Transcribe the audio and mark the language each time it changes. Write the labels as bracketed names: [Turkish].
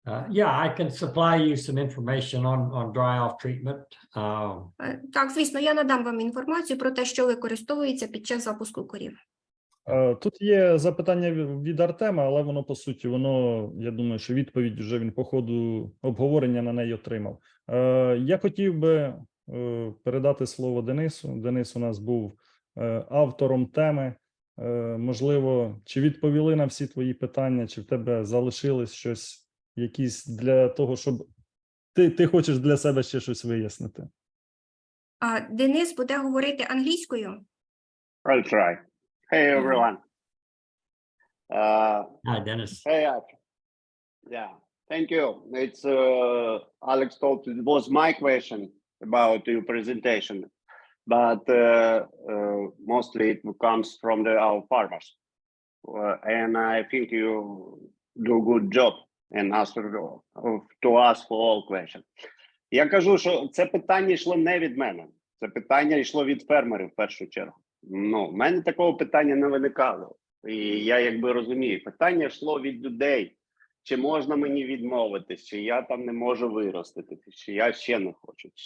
[English] Yeah, I can supply you some information on dry-off treatment. [Ukrainian] Так, звісно, я надам вам інформацію про те, що використовується під час запуску корів. Тут є запитання від Артема, але воно, по суті, я думаю, що відповідь вже він по ходу обговорення на неї отримав. Я хотів би передати слово Денису. Денис у нас був автором теми. Можливо, чи відповіли на всі твої питання, чи в тебе залишилось щось, якісь для того, щоб ти хочеш для себе ще щось вияснити? Денис буде говорити англійською. [English] I'll try. Hey everyone. Hi, Dennis. Hey Archie. Yeah, thank you. It's Alex told it was my question about your presentation, but mostly it comes from our farmers, and I think you do a good job and answer to ask for all questions. [Ukrainian] Я кажу, що це питання йшло не від мене, це питання йшло від фермерів в першу чергу. В мене такого питання не виникало. І я якби розумію, питання йшло від людей. Чи можна мені відмовитись, чи я там не можу виростити, чи я ще не хочу.